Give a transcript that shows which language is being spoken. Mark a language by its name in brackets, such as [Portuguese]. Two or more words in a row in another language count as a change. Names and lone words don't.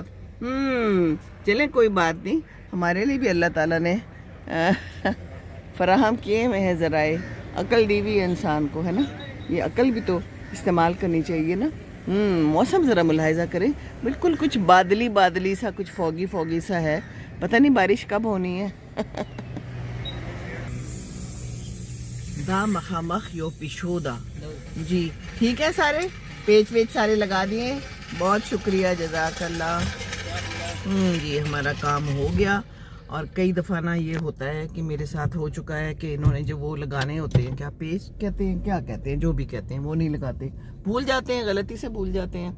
[Urdu] چلیں کوئی بات نہیں، ہمارے لیے بھی اللہ تعالیٰ نے فراہم کیے ہوئے ہیں ذرائع. عقل دی ہوئی ہے انسان کو، ہے نا. یہ عقل بھی تو استعمال کرنی چاہیے نا. موسم ذرا ملاحظہ کریں، بالکل کچھ بادلی سا، کچھ فوگی سا ہے. پتہ نہیں بارش کب ہونی ہے. [Pashto] دا مخامخ یو پیشودا. [Urdu] جی ٹھیک ہے، سارے پیج سارے لگا دیے. بہت شکریہ، [Arabic] جزاک اللہ. [Urdu] جی ہمارا کام ہو گیا. اور کئی دفعہ نا یہ ہوتا ہے کہ میرے ساتھ ہو چکا ہے کہ انہوں نے جو وہ لگانے ہوتے ہیں، کیا پیج کہتے ہیں، کیا کہتے ہیں، جو بھی کہتے ہیں، وہ نہیں لگاتے، بھول جاتے ہیں، غلطی سے بھول جاتے ہیں.